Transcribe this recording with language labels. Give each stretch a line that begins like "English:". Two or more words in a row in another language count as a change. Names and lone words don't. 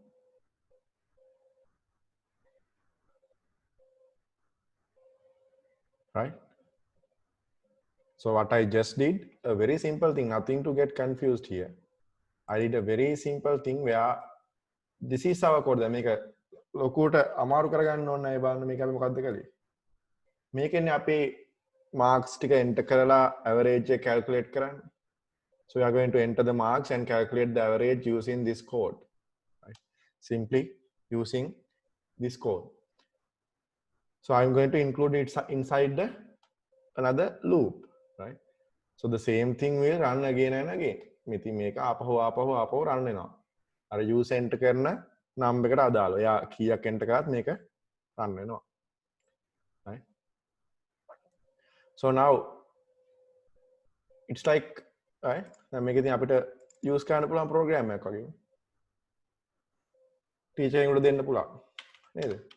English: Right? So what I just did, a very simple thing, nothing to get confused here. I did a very simple thing where this is our code.
Sinhala: මේක ලොකුට අමාරු කරගන්න ඕනේ නැහැ බලන්න මේක අපි මොකද්ද කළේ. මේකෙන්නේ අපේ marks ටික enter කරලා average එක calculate කරන්න.
English: So we are going to enter the marks and calculate the average using this code. Right? Simply using this code. So I'm going to include it inside another loop, right? So the same thing will run again and again.
Sinhala: ඉතින් මේක ආපහු run වෙනවා. අර
English: user enter
Sinhala: කරන නම් එකට අදාළව. එයා කීයක් enter කරත් මේක run වෙනවා.
English: Right? So now it's like, right?
Sinhala: දැන් මේක ඉතින් අපිට use කරන්න පුළුවන් program එකක් වගේ. teacher කෙනෙකුට දෙන්න පුළුවන්. නේද?